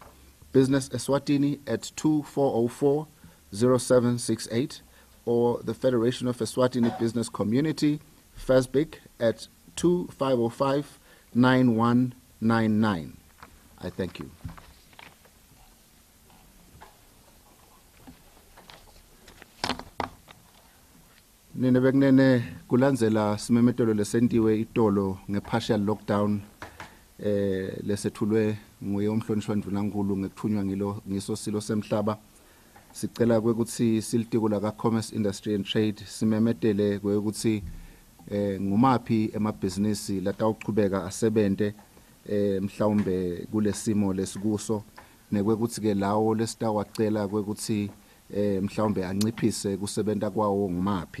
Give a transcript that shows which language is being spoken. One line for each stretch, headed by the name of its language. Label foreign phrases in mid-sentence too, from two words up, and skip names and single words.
English: Business Eswatini at 2404-0768 or the Federation of Eswatini Business Community, FESBIC, at 2505-9199. I thank you.
Swati: Nene bekunene kulandzela simemetelo lesentiwe itolo nge-partial lockdown lesethulwe nguye umhlonishwa ndvunankulu ngekuthunywa ngiso silo semhlaba. Sicela kwekuthi silitiko la Commerce Industry and Trade simemetele kwekuthi ngumaphi emabhizinisi latawuchubeka asebente mhlawumbe kulesimo lesikuso nekwekuthi ke lawo lesitawacela kwekuthi mhlawumbe anciphise kusebenta kwawo ngumaphi.